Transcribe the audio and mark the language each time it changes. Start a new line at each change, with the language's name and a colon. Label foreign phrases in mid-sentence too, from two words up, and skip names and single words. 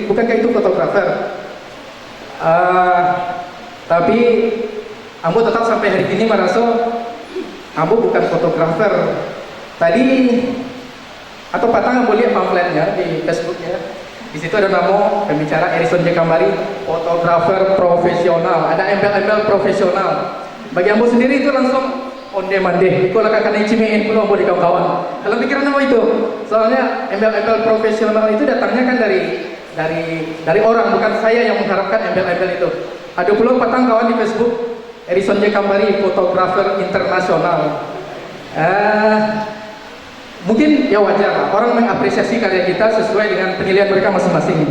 Indonesian: Bukankah itu fotografer? Tapi Ambo tetap sampai hari ini merasa Ambo bukan fotografer. Tadi atau patang Ambo lihat pamfletnya di Facebooknya. Di situ ada nama pembicara Erison J. Kambari, fotografer profesional. Ada embel-embel profesional. Bagi Ambo sendiri itu langsung
Minangkabau: onde mande. Iko lah kakak cimein pulau Ambo di kawan-kawan.
Indonesian: Dalam pikiran Ambo itu, soalnya embel-embel profesional itu datangnya kan dari orang, bukan saya yang mengharapkan embel-embel itu. Ada pula patang kawan di Facebook. Erison J. Kambari, fotografer internasional. Mungkin ya wajar lah, orang mengapresiasi karya kita sesuai dengan penilaian mereka masing-masing.